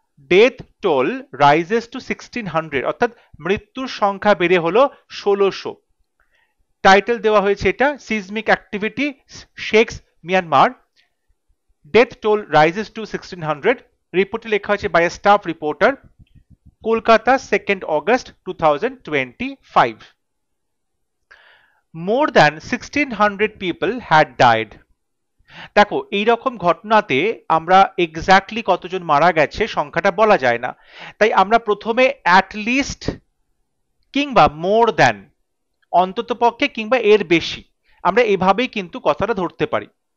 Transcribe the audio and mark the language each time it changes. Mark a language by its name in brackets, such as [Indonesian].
[English] death toll rises to 1600 [Bangla] অর্থাৎ মৃত্যুর সংখ্যা বেড়ে হলো 1600। টাইটেল দেওয়া হয়েছে এটা, [English] Seismic activity shakes Myanmar, death toll rises to 1600। [Bangla] রিপোর্টে লেখা হয়েছে [English] by staff reporter, [Bangla] Kolkata 2nd August 2025. [English] More than 1600 people had died. [Bangla] দেখো এইরকম ঘটনাতে আমরা এক্স্যাক্টলি কতজন মারা গেছে সংখ্যাটা বলা যায় না, তাই আমরা প্রথমে অ্যাটলিস্ট কিংবা [English] more than, [Bangla] অন্ততপক্ষে কিংবা এর বেশি, আমরা এভাবেই কিন্তু কথাটা ধরতে পারি।